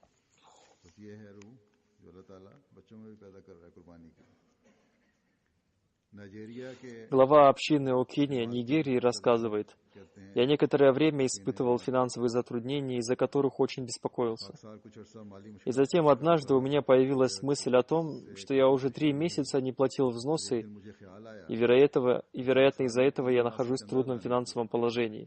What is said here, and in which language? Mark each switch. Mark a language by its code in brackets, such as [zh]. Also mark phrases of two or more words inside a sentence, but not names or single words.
[ur] بس یہ ہے روح جو اللہ تعالیٰ بچوں میں بھی پیدا کر رہا ہے قربانی کی. [ru] Глава общины Окини, Нигерии, рассказывает: «Я некоторое время испытывал финансовые затруднения, из-за которых очень беспокоился. И затем однажды у меня появилась мысль о том, что я уже 3 месяца не платил взносы, и вероятно, из-за этого я нахожусь в трудном финансовом положении.